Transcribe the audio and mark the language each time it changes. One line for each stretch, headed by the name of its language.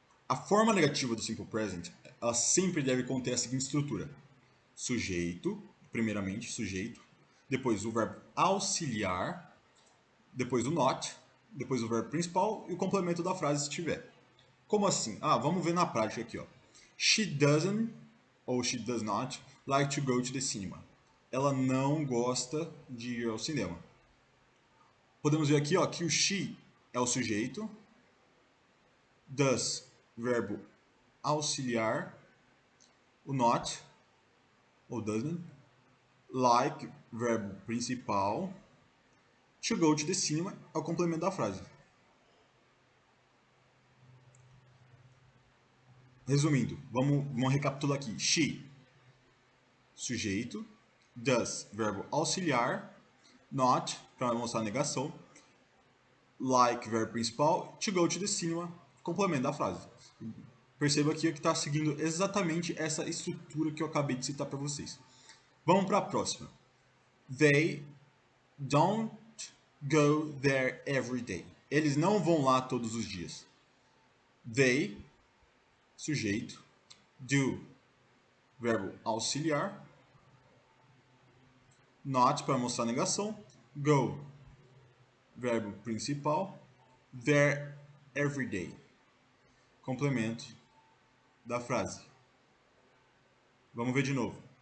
Portuguese: a forma negativa do simple present, ela sempre deve conter a seguinte estrutura: sujeito, primeiramente, sujeito, depois o verbo auxiliar, depois o not, depois o verbo principal e o complemento da frase se tiver. Como assim? Vamos ver na prática aqui, ó.
English: She doesn't, ou she does not, like to go to the cinema.
Portuguese: Ela não gosta de ir ao cinema. Podemos ver aqui, ó, que o she é o sujeito, does, verbo auxiliar, o not, ou doesn't, like, verbo principal, to go to the cinema é o complemento da frase. Resumindo, vamos recapitular aqui. She, sujeito, does, verbo auxiliar, not, para mostrar a negação, like, verbo principal, to go to the cinema, complemento da frase. Perceba aqui que está seguindo exatamente essa estrutura que eu acabei de citar para vocês. Vamos para a próxima.
English: They don't go there every day.
Portuguese: Eles não vão lá todos os dias. They, sujeito, do, verbo auxiliar, not, para mostrar a negação, go, verbo principal, there every day, complemento da frase. Vamos ver de novo.